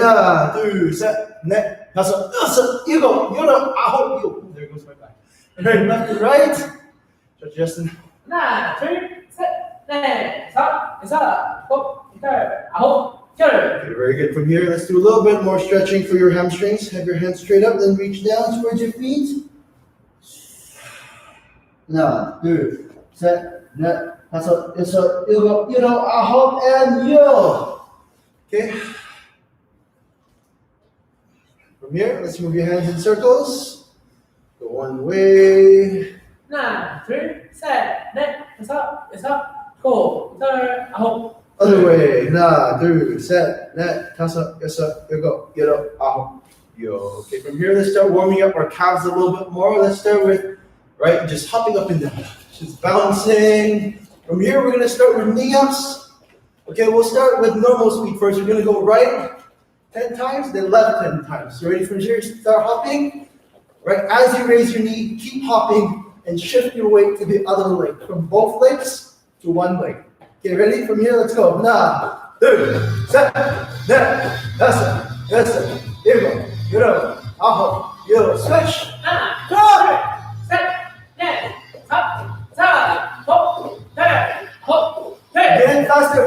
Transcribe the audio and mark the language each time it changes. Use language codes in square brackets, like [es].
[ko] 하나, 둘, 셋, 넷, 다섯, 여섯, 일곱, 여덟, 아홉, 열. [en] There goes my back. Alright, left to right. Stretch Justin. [ko] 하나, 둘, 셋, 넷, 다섯, 여섯, 일곱, 여덟, 아홉, 열. [en] Okay, very good. From here, let's do a little bit more stretching for your hamstrings. Have your hands straight up, then reach down towards your feet. [ko] 하나, 둘, 셋, 넷, 다섯, 여섯, 일곱, 여덟, 아홉, and 열. [en] Okay. From here, let's move your hands in circles. Go one way. [ko] 하나, 둘, 셋, 넷, 다섯, 여섯, 일곱, 여덟, 아홉. [en] Other way. [ko] 하나, 둘, 셋, 넷, 다섯, 여섯, 일곱, 여덟, 아홉, 열. [en] Okay, from here, let's start warming up our calves a little bit more. Let's start with, right, just hopping up and down. Just bouncing. From here, we're going to start with knee-ups. Okay, we'll start with normal speed first. We're going to go right 10 times, then left 10 times. You ready from here? Start hopping. Right, as you raise your knee, keep hopping and shift your weight to the other leg. From both legs to one leg. Okay, ready? From here, let's go. [ko] 하나, 둘, 셋, 넷, 다섯, 여섯, 일곱, 여덟, 아홉, 열. [en] Switch. [ko] 하나, 둘, 셋, 넷, 다섯, 여섯, 일곱, 여덟, 아홉, 열. [en] Again, faster.